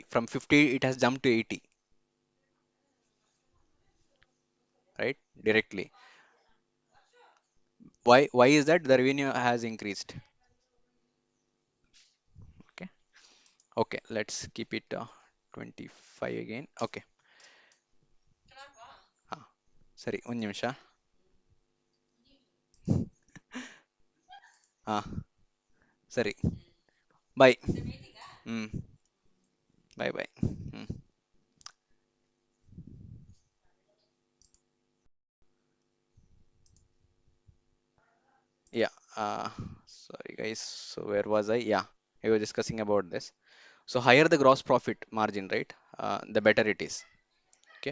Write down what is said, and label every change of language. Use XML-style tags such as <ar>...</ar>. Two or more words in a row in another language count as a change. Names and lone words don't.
<en>From 50, it has jumped to 80, right? Directly. Why is that? The revenue has increased. Okay. Okay. Let's keep it 25 again. Okay.</en> <kn>ಹಾ ಸರಿ ಒಂದು ನಿಮಿಷ. ಹಾ ಸರಿ. ಬಾಯ್. ಹ್ಮ್. ಬಾಯ್ ಬಾಯ್. ಹ್ಮ್.</kn> <en>Yeah. Sorry guys. So where was I? Yeah. We were discussing about this. So higher the gross profit margin, right? The better it is. Okay.</en>